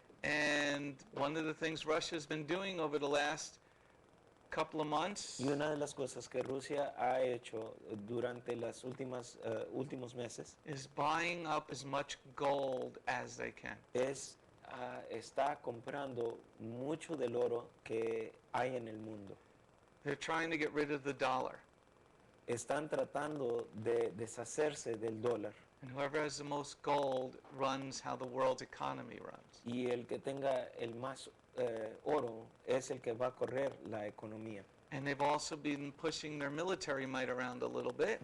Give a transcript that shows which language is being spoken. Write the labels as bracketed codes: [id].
[en] And one of the things Russia has been doing over the last couple of months [es] Y una de las cosas que Rusia ha hecho durante las últimos meses [en] is buying up as much gold as they can. [es] es está comprando mucho del oro que hay en el mundo. [en] They're trying to get rid of the dollar. [es] Están tratando de deshacerse del dólar. [en] And whoever has the most gold runs how the world's economy runs. [es] Y el que tenga el más oro es el que va a correr la economía. [en] And they've also been pushing their military might around a little bit.